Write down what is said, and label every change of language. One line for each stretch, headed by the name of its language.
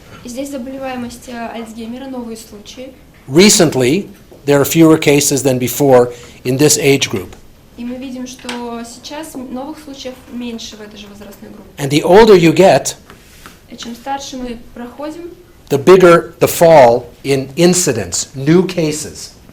Russian: И здесь заболеваемость Альцгеймера, новые случаи.
English: recently, there are fewer cases than before in this age group.
Russian: И мы видим, что сейчас новых случаев меньше в этой же возрастной группе.
English: And the older you get,
Russian: И чем старше мы проходим,
English: the bigger the fall in incidence, new cases.